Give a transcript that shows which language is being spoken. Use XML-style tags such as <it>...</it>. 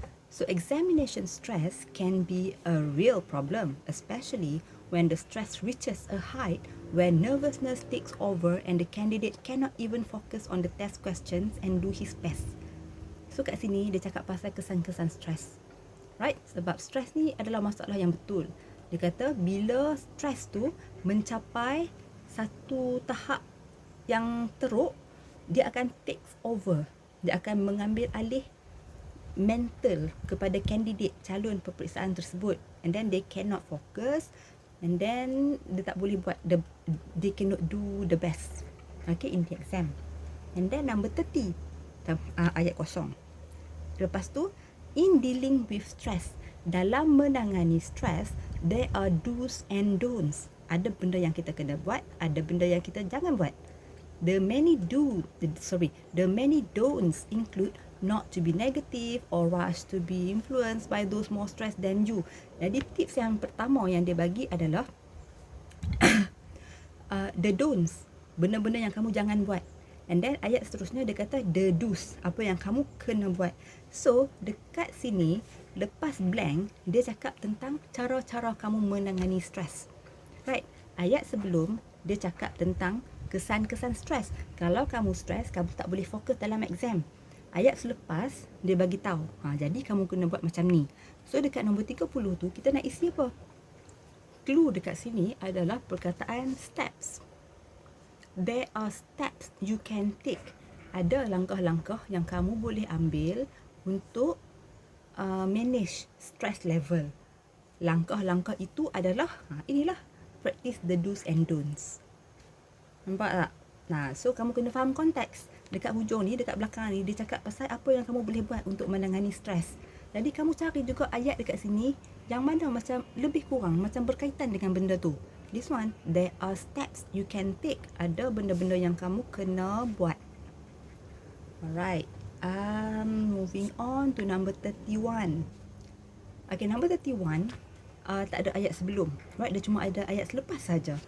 <en>So examination stress can be a real problem, especially when the stress reaches a height where nervousness takes over and the candidate cannot even focus on the test questions and do his best.</en> <ms>So kat sini dia cakap pasal kesan-kesan stres. Right? Sebab stres ni adalah masalah yang betul. Dia kata bila stres tu mencapai satu tahap yang teruk, dia akan</ms> <en>take over.</en> <ms>Dia akan mengambil alih mental kepada kandidat calon peperiksaan tersebut.</ms> <en>And then they cannot focus. And then</en> <ms>dia tak boleh buat,</ms> <en>they cannot do the best. Okay, in the exam. And then number 30.</en> <ms>Ayat kosong. Lepas tu,</ms> <en>in dealing with stress,</en> <ms>dalam menangani stress,</ms> <en>there are do's and don'ts.</en> <ms>Ada benda yang kita kena buat, ada benda yang kita jangan buat.</ms> <en>The many don'ts include not to be negative or rush to be influenced by those more stressed than you.</en> <ms>Jadi tips yang pertama yang dia bagi adalah</ms> <en>the don'ts,</en> <ms>benda-benda yang kamu jangan buat. And then ayat seterusnya dia kata</ms> <en>the do's,</en> <ms>apa yang kamu kena buat. So dekat sini lepas blank dia cakap tentang cara-cara kamu menangani stres. Right, ayat sebelum dia cakap tentang kesan-kesan stres. Kalau kamu stres, kamu tak boleh fokus dalam exam. Ayat selepas dia bagi tahu, jadi kamu kena buat macam ni. So dekat nombor 30 tu kita nak isi apa? Clue dekat sini adalah perkataan steps.</ms> <en>There are steps you can take.</en> <ms>Ada langkah-langkah yang kamu boleh ambil untuk</ms> <en>manage stress level.</en> <ms>Langkah-langkah itu adalah inilah,</ms> <en>practice the do's and don'ts.</en> <ms>Nampak tak? So kamu kena faham konteks. Dekat hujung ni, dekat belakang ni, dia cakap pasal apa yang kamu boleh buat untuk menangani stres. Jadi kamu cari juga ayat dekat sini yang mana macam lebih kurang macam berkaitan dengan benda tu.</ms> <en>This one, there are steps you can take.</en> <ms>Ada benda-benda yang kamu kena buat. Alright.</ms> <en>Moving on to number 31. Okay, number 31</en> <ms>tak ada ayat sebelum. Right, dia cuma ada ayat selepas saja.</ms>